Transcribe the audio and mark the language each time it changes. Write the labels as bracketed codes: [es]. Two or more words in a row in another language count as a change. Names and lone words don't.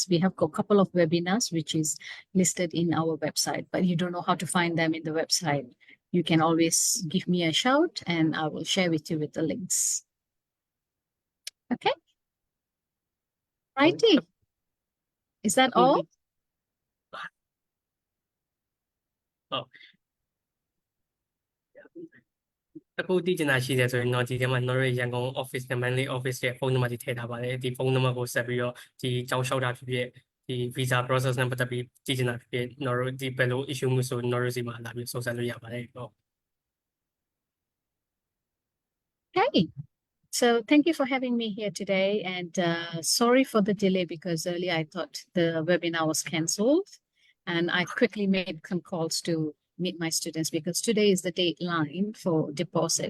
[en] We have got a couple of webinars which is listed in our website, but you don't know how to find them in the website. You can always give me a shout and I will share with you with the links. Okay. Righty. Is that all? Oh. [my] အခုတည်ကျင်တာရှိတယ်ဆိုရင်တော့ဒီထဲမှာကျွန်တော်တို့ရန်ကုန် office နဲ့ Manly office ရဲ့ဖုန်းနံပါတ်တွေထည့်ထားပါတယ်ဒီဖုန်းနံပါတ်ကိုဆက်ပြီးတော့ဒီကြောင်းလျှောက်တာဖြစ်ဖြစ်ဒီ [en] visa process [my] နဲ့ပတ်သက်ပြီးတည်ကျင်တာဖြစ်ဖြစ်ကျွန်တော်တို့ဒီဘယ်လို issue မျိုးဆိုကျွန်တော်တို့စီမှာလာပြီးစုံစမ်းလို့ရပါတယ်ဟုတ် [en] Okay. So thank you for having me here today, and sorry for the delay because earlier I thought the webinar was cancelled, and I quickly made some calls to meet my students because today is the deadline for deposit.